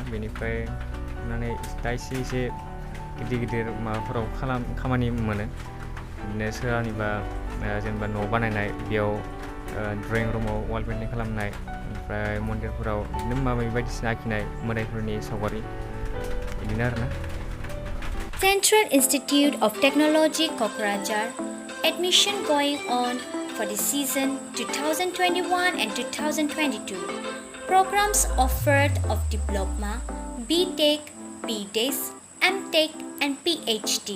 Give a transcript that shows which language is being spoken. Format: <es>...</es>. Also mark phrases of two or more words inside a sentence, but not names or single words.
<brx>बेनिफ्राय नुनानै दा एसे गिदिर माबाफोराव खामानि मोनो। बिदिनो सोरनिबा जेनेबा न' बानायनाय, बेयाव ड्रयिं रुमाव वाल पेन्टिं खालामनाय, ओमफ्राय मन्दिरफोराव बिदिनो माबा बायदिसिना आखिनाय, मोदायफोरनि सावगारि, बिदिनो आरोना।</brx> <en>Central Institute of Technology Kokrajhar admission going on for the season 2021 and 2022. Programs offered of Diploma, BTech, BDes, MTech and PhD.</en>